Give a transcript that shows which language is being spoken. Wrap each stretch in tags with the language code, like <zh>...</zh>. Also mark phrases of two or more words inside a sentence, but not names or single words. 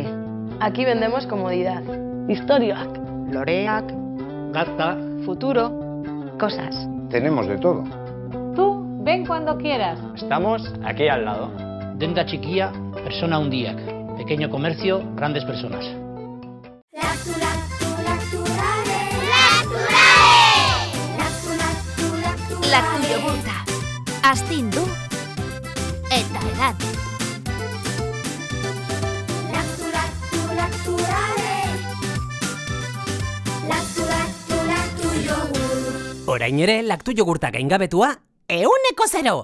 <es>Aquí vendemos comodidad,</es> <eu>historiak, loreak, gazta,</eu> <es>futuro, cosas. Tenemos de todo. Tú, ven cuando quieras. Estamos aquí al lado.</es> <eu>Denda txikia, persona hundiak.</eu> <es>Pequeño comercio, grandes personas.</es> <eu>Laktu yogurta, astindu eta edan. Orain ere, laktu jogurta gaingabetua, 100%!</eu>